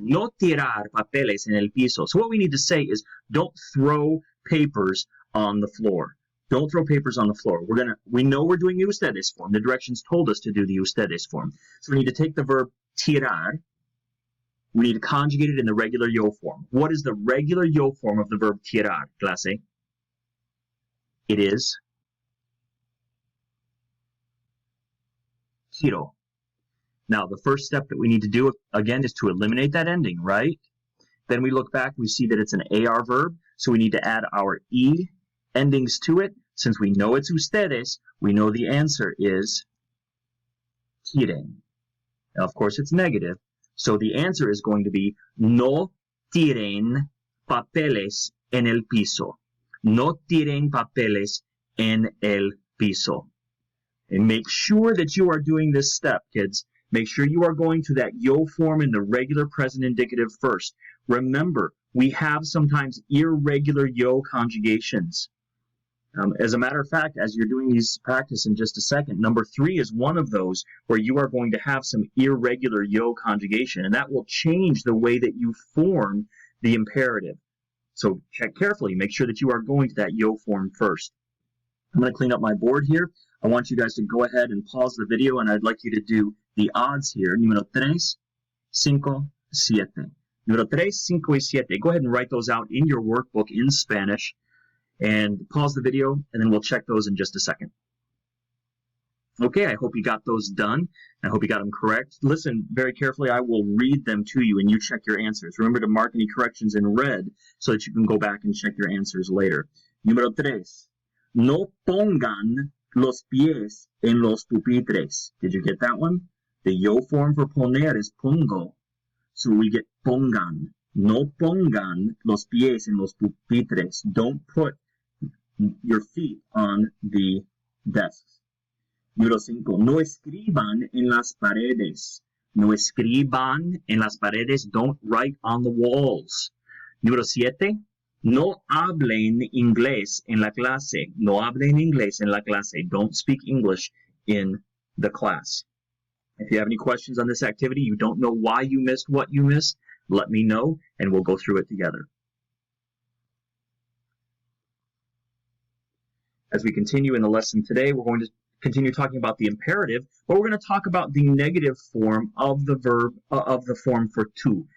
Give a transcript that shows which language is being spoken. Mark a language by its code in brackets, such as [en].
[es] No tirar papeles en el piso. [en] So what we need to say is don't throw papers on the floor. Don't throw papers on the floor. We know we're doing the ustedes form. The directions told us to do the ustedes form. So we need to take the verb tirar. We need to conjugate it in the regular yo form. What is the regular yo form of the verb tirar, clase? It is tiro. Now, the first step that we need to do, again, is to eliminate that ending, right? Then we look back, we see that it's an AR verb, so we need to add our E endings to it. Since we know it's ustedes, we know the answer is tiren. Now, of course, it's negative, so the answer is going to be [es] no tiren papeles en el piso. No tiren papeles en el piso. [en] And make sure that you are doing this step, kids. Make sure you are going to that yo form in the regular present indicative first. Remember, we have sometimes irregular yo conjugations. As a matter of fact, as you're doing these practice in just a second, number 3 is one of those where you are going to have some irregular yo conjugation, and that will change the way that you form the imperative. So check carefully. Make sure that you are going to that yo form first. I'm going to clean up my board here. I want you guys to go ahead and pause the video, and I'd like you to do the odds here. [es] Número 3, 5, 7. Número 3, 5, y 7. [en] Go ahead and write those out in your workbook in Spanish. And pause the video, and then we'll check those in just a second. Okay, I hope you got those done. I hope you got them correct. Listen very carefully. I will read them to you, and you check your answers. Remember to mark any corrections in red so that you can go back and check your answers later. [es] Número 3. No pongan los pies en los pupitres. [en] Did you get that one? The yo form for poner is pongo. So we get pongan. No pongan los pies en los pupitres. Don't put your feet on the desks. [es] Número 5. No escriban en las paredes. No escriban en las paredes. [en] Don't write on the walls. [es] Número 7. No hablen inglés en la clase. No hablen inglés en la clase. [en] Don't speak English in the class. If you have any questions on this activity, you don't know why you missed what you missed, let me know, and we'll go through it together. As we continue in the lesson today, we're going to continue talking about the imperative, but we're going to talk about the negative form of the verb, of the form for tu.